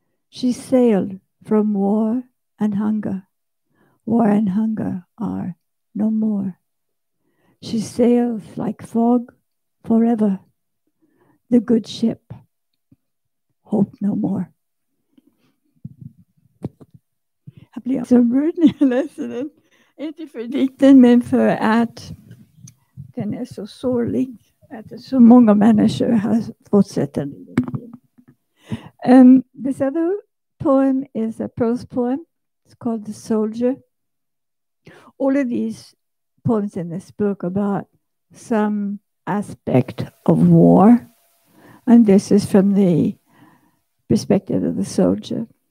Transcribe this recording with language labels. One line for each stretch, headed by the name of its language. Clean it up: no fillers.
English: She sailed from war and hunger. War and hunger are no more. She sails like fog forever. The good ship, hope no more.
Swedish: Jag blir så rörd när jag läser den. Inte för dikten, men för att den är så sorglig. Att så många människor har fått sätta den.
English: This other poem is a prose poem. It's called The Soldier. All of these poems in this book about some aspect of war. And this is from the perspective of the soldier.